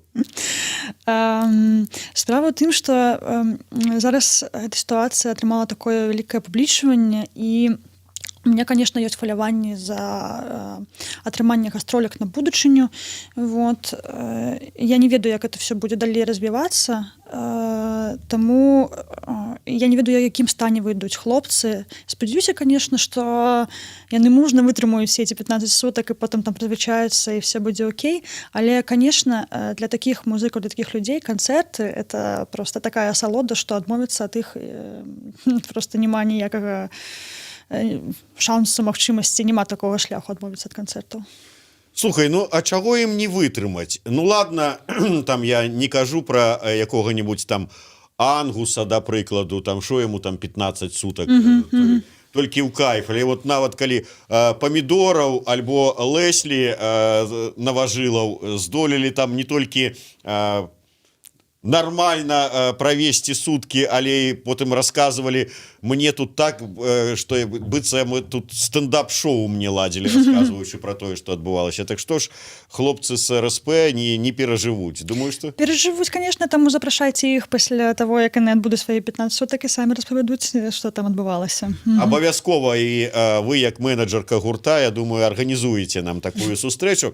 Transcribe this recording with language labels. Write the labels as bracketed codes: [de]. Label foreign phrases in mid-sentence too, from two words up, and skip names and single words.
[be] Справа ў тым, што зараз эта сітуацыя атрымала такое вялікае публічванне, і [ru] у меня, конечно, [be] ёсць хваляванні за атрыманне гастролек на будучыню. [ru] Вот. [be] Я не ведаю, як [ru] это все [be] будзе далей развівацца, таму я не ведаю, якім стане выйдуць хлопцы. Спадзяюся, конечно, што яны мужна вытрымаюць [ru] все эти [be] 15 сутак і потым там прызвычаюцца і все будзе окей. Але, конечно, для такіх музыкаў, для такіх людзей канцэрты — [ru] это просто такая [be] асалода, што адмовіцца ад іх просто няма ніякага шансу, магчымасці, няма такого шляху адмовіцца ад канцэртаў. Слухай, ну а чаго ім не вытрымаць? [ru] Ну ладно, [be] там я не кажу пра якога-нибудь там Ангуса, да прыкладу, там што яму там 15 сутак, толькі ў кайф. Але вот нават калі Памідораў альбо Леслі Наважылаў здолелі там не толькі [ru] нормально провести сутки, [be] але потым [ru] рассказывали мне тут так, что быццам мы тут стендап-шоу мне ладили, рассказываючи про тое, что адбывалася. Так что ж, хлопцы с РСП не переживуть. Думаю, что... Переживуть, конечно, [be] таму запрашайце іх пасля того, як яны адбудуць свае 15 сутак і самі распавядуць, што там адбывалася. Абавязкова, і вы, як менеджерка гурта, я думаю, арганізуеце нам такую сустрэчу.